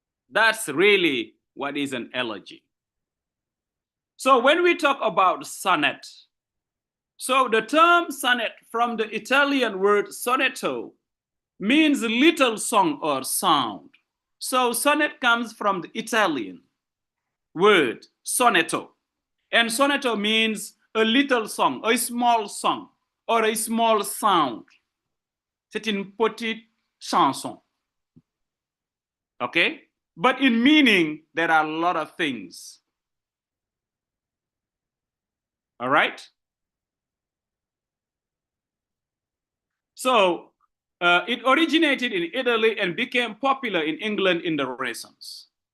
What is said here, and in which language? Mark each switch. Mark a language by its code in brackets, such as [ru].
[en] That's really what is an elegy. So when we talk about sonnet, so the term sonnet from the Italian word sonetto means little song or sound. So sonnet comes from the Italian word sonetto. And sonetto means a little song, a small song, or a small sound. [fr] C'est une petite chanson. [en] Okay? But in meaning, there are a lot of things. All right? So it originated in Italy and became popular in England in the Renaissance.